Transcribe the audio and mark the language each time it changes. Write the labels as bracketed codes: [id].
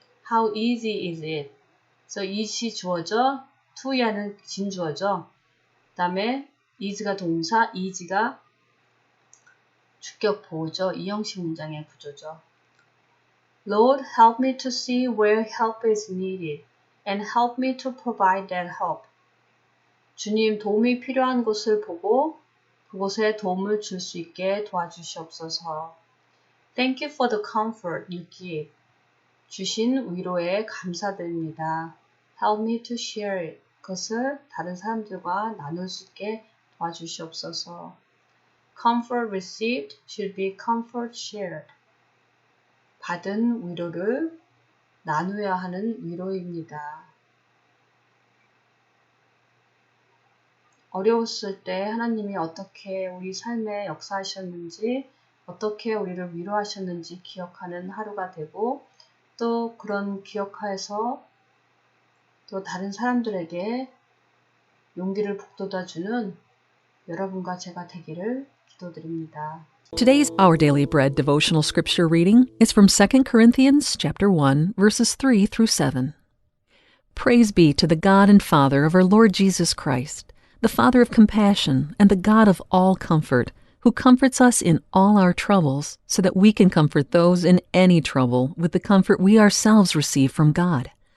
[en] How easy is it? [ko] 그래서 it이 주어져, to야는 진주어죠. 그 다음에 is가 동사, is가 주격 보호죠. 이형식 문장의 구조죠. [en] Lord, help me to see where help is needed and help me to provide that help. [ko] 주님, 도움이 필요한 곳을 보고 그곳에 도움을 줄 수 있게 도와주시옵소서. [en] Thank you for the comfort you give. [ko] 주신 위로에 감사드립니다. [en] Help me to share it. [ko] 그것을 다른 사람들과 나눌 수 있게 도와주시옵소서. [en] Comfort received should be comfort shared. [ko] 받은 위로를 나누어야 하는 위로입니다. 어려웠을 때 하나님이 어떻게 우리 삶에 역사하셨는지, 어떻게 우리를 위로하셨는지 기억하는 하루가 되고, 또 그런 기억해서 또 다른 사람들에게 용기를 북돋아주는 여러분과 제가 되기를 기도드립니다. [en] Today's Our Daily Bread devotional scripture reading is from 2 Corinthians chapter 1, verses 3 through 7. Praise be to the God and Father of our Lord Jesus Christ, the Father of compassion and the God of all comfort, who comforts us in all our troubles, so that we can comfort those in any trouble with the comfort we ourselves receive from God.